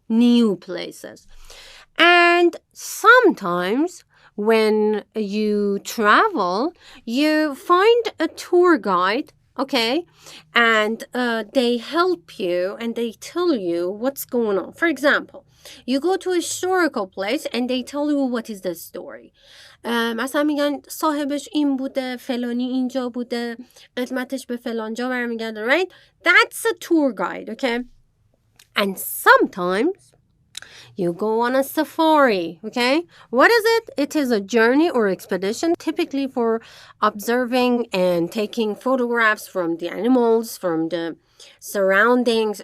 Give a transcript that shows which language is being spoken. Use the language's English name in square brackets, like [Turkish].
[English] New places. And sometimes when you travel, you find a tour guide, okay, and they help you and they tell you what's going on. For example, you go to a historical place and they tell you what is the story. [Persian] مثلا میگن صاحبش این بوده، فلانی اینجا بوده، قدمتش به فلان جا برمیگرده, [English] right? That's a tour guide, okay? And sometimes you go on a safari, okay? What is it? It is a journey or expedition, typically for observing and taking photographs from the animals, from the surroundings.